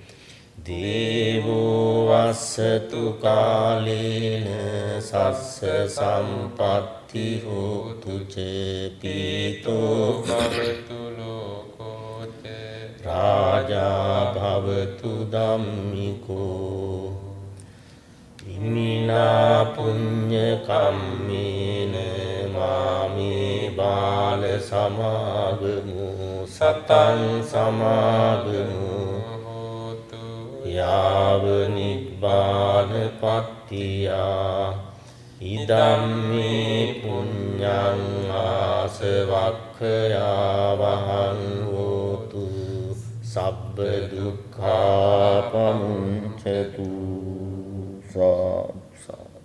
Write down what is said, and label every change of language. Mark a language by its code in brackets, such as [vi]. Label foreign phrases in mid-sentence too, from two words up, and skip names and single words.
[pi] දේවෝ වස්සතු කාලේන සස්ස සම්පත්ති හෝතු ච පීතෝ භවතු ලෝකෝ ච රාජා භවතු ධම්මිකෝ ඉමිනා පුඤ්ඤ කම්මේන මාමේ බාල සමාගමු සතං සමාගමු යාව නිබ්බාන පත්තියා ඉදම්මේ පුඤ්ඤං ආසවක්ඛයා වහං හෝතු සබ්බ දුක්ඛා පමුච්ඡතු සාදු